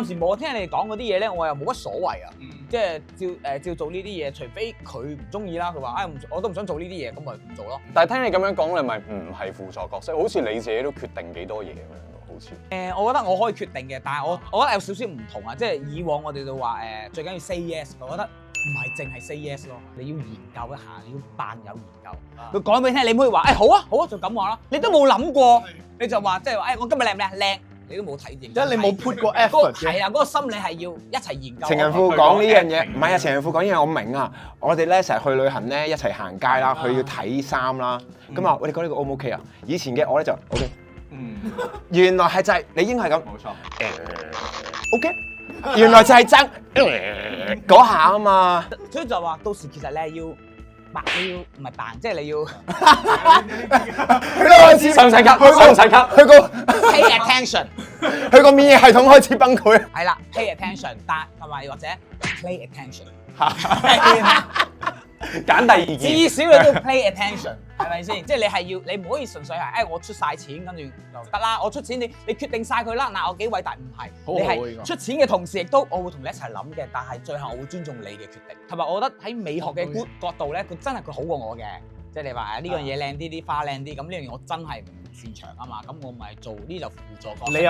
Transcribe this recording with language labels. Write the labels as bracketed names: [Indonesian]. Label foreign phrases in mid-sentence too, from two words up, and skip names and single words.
[Cantonese] 暫時冇，聽你哋講嗰啲嘢咧，我又冇乜所謂啊。即係照做呢啲嘢，除非佢唔中意啦，佢話我都唔想做呢啲嘢，咁咪唔做咯。但係聽你咁樣講，你咪唔係輔助角色，好似你自己都決定幾多嘢咁樣，好似。我覺得我可以決定嘅，但係我覺得有少少唔同啊。即係以往我哋就話最緊要 [English] say yes， [Cantonese] 我覺得唔係淨係 [English] say yes [Cantonese] 咯，你要研究一下，你要扮有研究。佢講俾你聽，你唔可以話好啊就咁話啦，你都冇諗過，你就話即係話我今日靚唔靚？靚。你都冇睇認真，即係你冇 put 過 effort 嘅。係啊，嗰個心理係要一齊研究。情人褲講呢樣嘢，唔係啊！情人褲講呢樣我明啊！我哋咧成日去旅行咧，一齊行街啦，佢要睇衫啦。咁啊，我哋講呢個 O 唔 OK 啊？以前嘅我咧就 OK。原來係就係你應該係咁。冇錯。OK。原來就係爭嗰下啊嘛。所以就話到時其實你係要扮，你要唔係扮，即係你要。佢都開始使唔使咳？使唔使咳？佢個 [English] pay attention。 [Cantonese] 佢個免疫系統開始崩潰。係啦 ， [English] pay attention， [Cantonese] 但同埋或者 [English] play attention。 [Cantonese] 揀第二件。至少你都要 [English] play attention， [Cantonese] 係咪先？即係你係要，你唔可以純粹係我出晒錢跟住就得啦。我出錢，你決定晒佢啦。嗱，我幾偉大唔係，你係出錢嘅同時，亦都我會同你一齊諗嘅。但係最後我會尊重你嘅決定。同埋我覺得喺美學嘅角度咧，佢真係佢好過我嘅。即係你話呢樣嘢靚啲，啲花靚啲，咁呢樣嘢我真係唔擅長啊嘛。咁我咪做呢就輔助角色。